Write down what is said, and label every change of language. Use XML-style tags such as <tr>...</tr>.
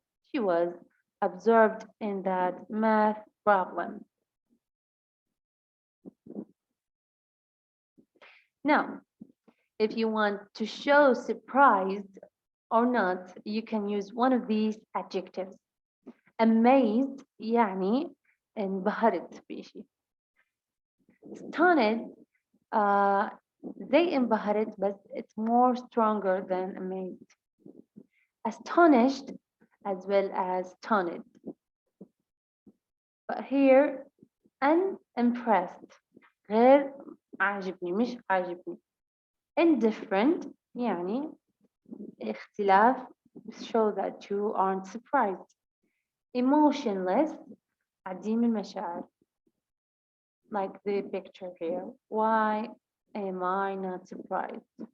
<en>She was absorbed in that math problem. Now, if you want to show surprised or not, you can use one of these adjectives.</en> <ar>Amazed يعني انبهرت بشيء.</ar> <en>Stunned</en> <ar>زي انبهرت</ar> <en>but it's more stronger than amazed. Astonished as well as stunned. But here unimpressed</en> <ar>غير عاجبني مش عاجبني.</ar> <en>Indifferent</en> <ar>يعني اختلاف</ar> <en>show that you aren't surprised. Emotionless</en> <ar>عديم المشاعر</ar> <en>like the picture here. Why am I not surprised?</en>